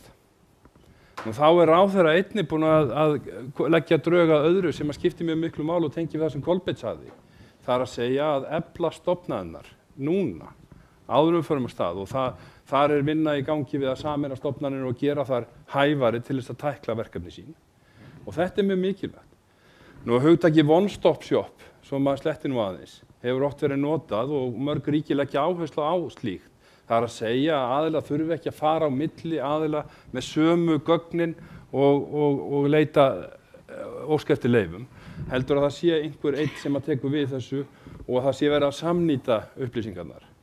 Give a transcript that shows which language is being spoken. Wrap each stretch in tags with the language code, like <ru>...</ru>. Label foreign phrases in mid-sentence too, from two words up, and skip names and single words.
<is>Og þá ráðherra einnig búin að leggja drög að öðru sem að skipti mjög miklu máli og tengi við það sem Kolbeinn sagði. Það að segja að efla stofnanirnar núna, áður förum af stað, og þar vinna í gangi við að sameina stofnanir og gera þar hæfari til þess að tækla verkefni sín. Og þetta mjög mikilvægt. Nú hugtakið</is> <en>one stop shop,</en> <is>sem að sletti nú aðeins, hefur oft verið notað og mörg ríki leggja áherslu á slíkt. Það að segja að aðila þurfi ekki að fara á milli aðila með sömu gögnin og leita óska eftir leyfum. Heldur að það sé einhver einn sem að tekur við þessu og að það sé verið að samnýta upplýsingarnar.</is>